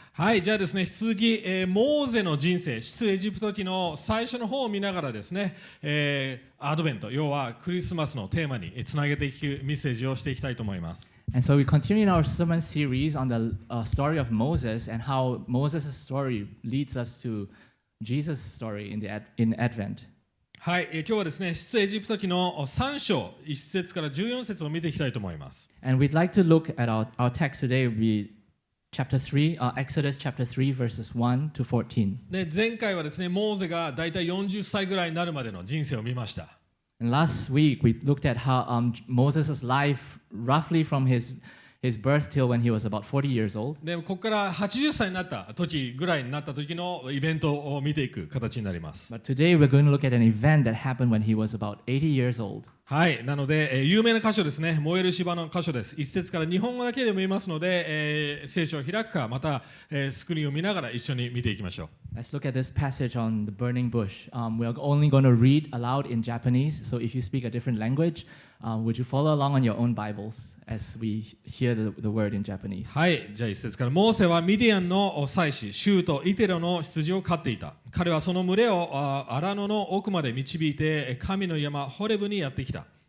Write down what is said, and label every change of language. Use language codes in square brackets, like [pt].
[ja] はい、じゃあですね、引き続き、モーゼの人生、出エジプト記の最初の方を見ながらですね、アドベント、要はクリスマスのテーマにつなげていくメッセージをしていきたいと思います。 [en] And so we continue in our sermon series on the story of Moses and how Moses' story leads us to Jesus' story in Advent. [ja] はい、今日はですね、出エジプト記の3章、1節から14節を見ていきたいと思います。 [en] And we'd like to look at our text today, chapter 3, Exodus chapter 3, verses 1 to 14. [ja] で、前回はですね、モーゼがだいたい40歳ぐらいになるまでの人生を見ました。 [en] And last week we looked at how Moses' life, roughly from his birth till when he was about 40 years old. [ja] で、ここから80歳になった時ぐらいになった時のイベントを見ていく形になります。 [en] But today we're going to look at an event that happened when he was about 80 years old. [ja] はい、なので、有名な箇所ですね、燃える芝の箇所です。1節から日本語だけでも見ますので、聖書を開くか、また、スクリーンを見ながら一緒に見ていきましょう。 [en] Let's look at this passage on the burning bush. We're only going to read aloud in Japanese, so if you speak a different language, would you follow along on your own Bibles as we hear the word in Japanese? [ja] はい、じゃあ1節から。モーセはミディアンの祭司、シューとイテロの羊を飼っていた。彼はその群れを荒野の奥まで導いて、神の山ホレブにやってきた。